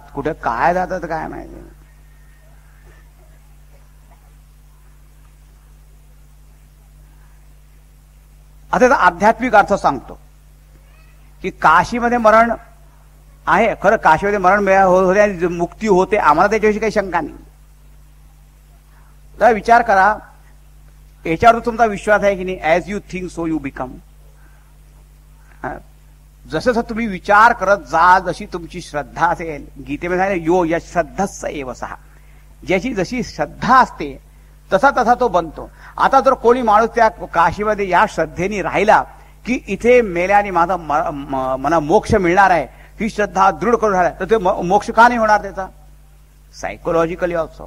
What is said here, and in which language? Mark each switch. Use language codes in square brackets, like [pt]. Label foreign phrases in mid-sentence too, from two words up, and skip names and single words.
[mr] कुठे काय जातात काय माहिती. आता त्याचा आध्यात्मिक अर्थ सांगतो की काशीमध्ये मरण आहे. खरं काशीमध्ये मरण होते, मुक्ती होते, आम्हाला त्याच्याविषयी काही शंका नाही. तर विचार करा, याच्यावर तुमचा विश्वास आहे की नाही? [en] as you think so you become. [mr] जसं जसं तुम्ही विचार करत जा, जशी तुमची श्रद्धा असेल, गीतेमध्ये सांगितलं [sa] यो यश श्रद्धस्स एव सहा, [mr] ज्याची जशी श्रद्धा असते तसा तसा तो बनतो. आता जर कोणी माणूस त्या काशीमध्ये या श्रद्धेने राहिला की इथे मेल्याने माझा मला मोक्ष मिळणार आहे, ही श्रद्धा दृढ करून राहिला, तर ते मोक्ष का नाही होणार त्याचा? [en] psychologically also.